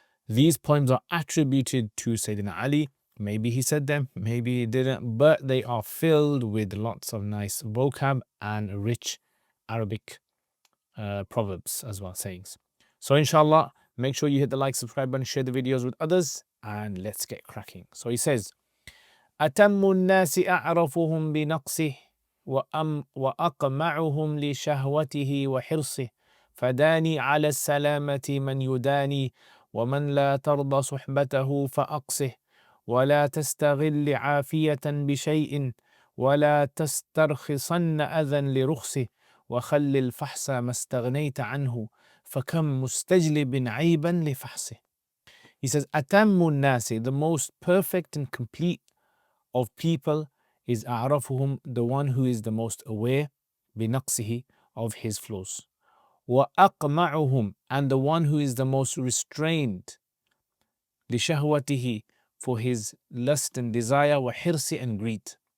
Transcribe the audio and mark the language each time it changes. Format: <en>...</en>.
<en>These poems are attributed to Sayyidina Ali. Maybe he said them, maybe he didn't, but they are filled with lots of nice vocab and rich Arabic proverbs as well, sayings. So inshallah, make sure you hit the like, subscribe button, share the videos with others, and let's get cracking. So he says,</en> <ar>أتم الناس أعرفهم بنقصه وأقمعهم لشهوته وحرصه فداني على السلامة من يداني ومن لا ترضى صحبته فأقصه ولا تستغل عافية بشيء ولا تسترخصن أذى لرخصه وخل الفحص ما استغنيت عنه فكم مستجلب عيبا لفحصه.</ar> <en>He says,</en> <ar>أتم الناس,</ar> <en>the most perfect and complete of people is أعرفهم, the one who is the most aware بنقصه, of his flaws. وأقمعهم, and the one who is the most restrained لشهوته, for his lust and desire, وحرص and greed.</en>